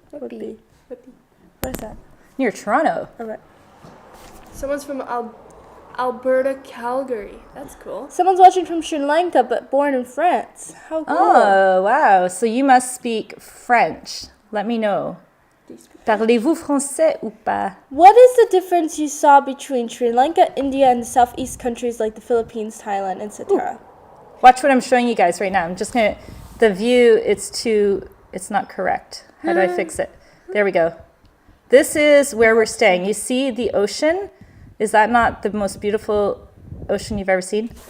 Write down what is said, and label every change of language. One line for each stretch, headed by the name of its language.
English: Whitby. What is that? near Toronto. All right. Someone's from Alberta, Calgary. That's cool. Someone's watching from Sri Lanka, but born in France. How cool. Oh, wow. So you must speak French. Let me know.
French: Parlez-vous français ou pas?
English: What is the difference you saw between Sri Lanka, India, and the southeast countries like the Philippines, Thailand, etc.? Watch what I'm showing you guys right now. I'm just going to, the view, it's not correct. How do I fix it? There we go. This is where we're staying. You see the ocean? Is that not the most beautiful ocean you've ever seen?